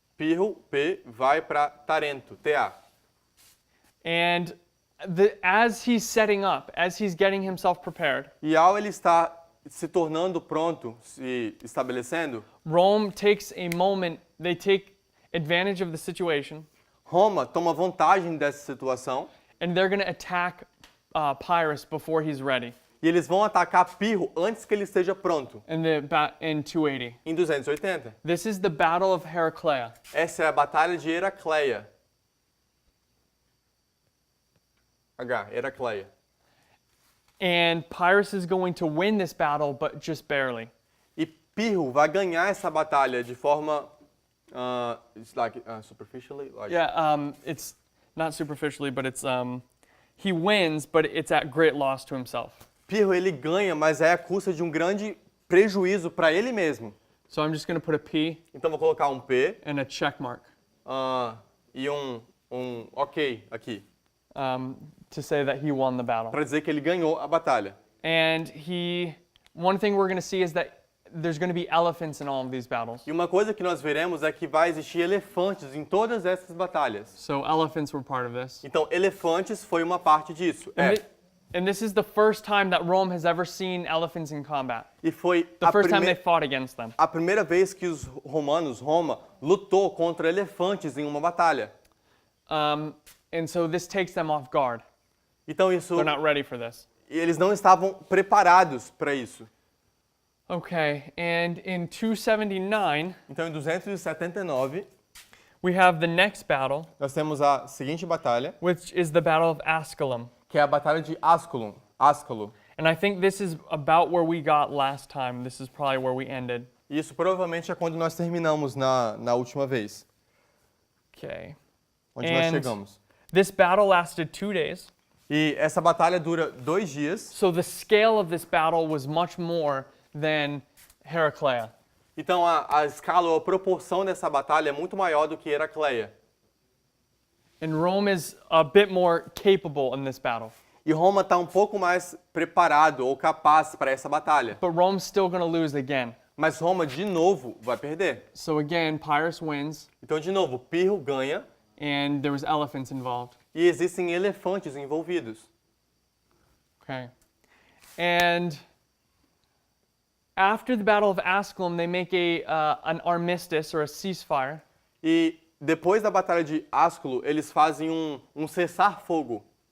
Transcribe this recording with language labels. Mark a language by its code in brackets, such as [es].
[pt] Pirro, P, vai para Tarento, TA. [en] And as he's setting up, as he's getting himself prepared, [pt] E ao ele estar se tornando pronto, se estabelecendo, [en] Rome takes a moment, they take advantage of the situation, [pt] Roma toma vantagem dessa situação [en] and they're going to attack Pyrrhus before he's ready [pt] e eles vão atacar Pirro antes que ele esteja pronto, [en] in 280. [pt] em 280. [en] This is the Battle of Heraclea. [pt] Essa é a Batalha de Heracleia. Heracleia. [en] And Pyrrhus is going to win this battle, but just barely. [pt] E Pirro vai ganhar essa batalha de forma [en] it's like superficially, like Yeah, it's not superficially, but it's he wins, but it's at great loss to himself. [pt] Pirro ele ganha, mas é à custa de um grande prejuízo para ele mesmo. [en] So I'm just going to put a P [pt] Então vou colocar um P [en] and a check mark [pt] e um OK aqui, [en] to say that he won the battle. [pt] para dizer que ele ganhou a batalha. [en] And one thing we're going to see is that there's going to be elephants in all of these battles. [pt] E uma coisa que nós veremos é que vai existir elefantes em todas essas batalhas. [en] So elephants were part of this. [pt] Então, elefantes foi uma parte disso. [en] And this is the first time that Rome has ever seen elephants in combat. [pt] E foi [en] The first time they fought against them. [pt] a primeira vez que os romanos, Roma, lutou contra elefantes em uma batalha. [en] And so this takes them off guard. [pt] Então isso, [en] They're not ready for this. [pt] eles não estavam preparados para isso. [en] Okay, and in 279, [pt] Então em 279, [en] we have the next battle, [pt] nós temos a seguinte batalha, [en] which is the Battle of Asculum. [pt] que é a batalha de Ascolo. [en] And I think this is about where we got last time. This is probably where we ended. [pt] E isso provavelmente é quando nós terminamos na última vez, [en] Okay. [pt] onde nós [en] And [pt] chegamos. [en] this battle lasted 2 days. [pt] E essa batalha dura 2 dias. [en] So the scale of this battle was much more than Heraclea. [pt] Então a escala ou a proporção dessa batalha é muito maior do que Heracleia. [en] And Rome is a bit more capable in this battle. [pt] E Roma está um pouco mais preparado ou capaz para essa batalha. [en] But Rome's still going to lose again. [pt] Mas Roma, de novo, vai perder. [en] So again, Pyrrhus wins, [pt] Então, de novo, Pirro ganha [en] and there was elephants involved. [pt] e existem elefantes envolvidos. [en] Okay. And after the Battle of Asculum, they make an armistice or a ceasefire. [pt] E depois da batalha de Ascolo, eles fazem um cessar-fogo.